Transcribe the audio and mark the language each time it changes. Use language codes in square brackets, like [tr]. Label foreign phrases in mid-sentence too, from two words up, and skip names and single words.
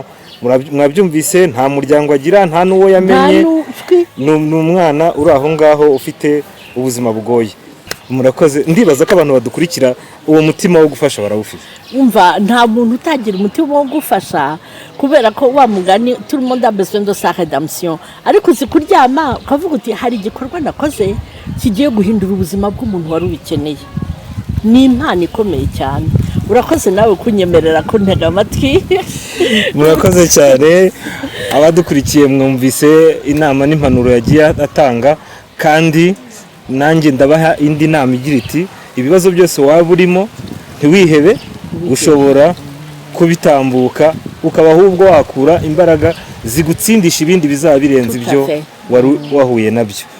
[rw] Mwabyumvise, nta muryango agira, nta nuwo yamenye, ni umwana uri aho ngaho ufite ubuzima bugoye. Murakoze. Ndibaza ko abantu badukurikira uwo mutima wo gufasha barawufite. Umva, nta muntu utagira umutima wo gufasha, kubera ko wa mugani [fr] tout le monde a besoin de sa rédemption. [rw] Ariko uzikuryama ukavuga uti hari igikorwa nakoze kigiye guhindura ubuzima bw'umuntu wari ubikeneye. Ni impano ikomeye cyane. Urakoze nawe kunyemerera kuntega amatwi. Murakoze cyane. Abadukurikiye mwumvise inama n'impanuro yagiye atanga, kandi nanjye ndabaha indi nama igira iti ibibazo byose waba urimo ntiwihebe, ushobora kubitambuka ukaba ahubwo wakura imbaraga zigutsindisha ibindi bizaba birenze ibyo wari wahuye nabyo.